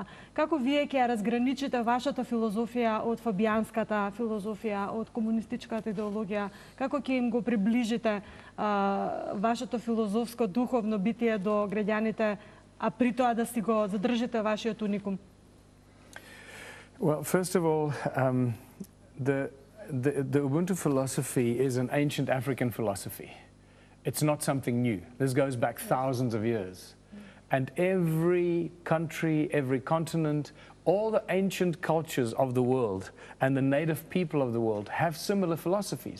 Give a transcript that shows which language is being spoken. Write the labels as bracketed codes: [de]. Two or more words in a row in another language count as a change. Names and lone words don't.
[mk] Како вие ќе ја разграничите вашата филозофија од фабијанската филозофија, од комунистичката идеологија? Како ќе им го приближите вашето филозофско духовно битие до граѓаните, а при тоа да си го задржите вашиот уникум? [en] Well, first of all, the Ubuntu philosophy is an ancient African philosophy. It's not something new. This goes back thousands of years. And every country, every continent, all the ancient cultures of the world and the native people of the world have similar philosophies.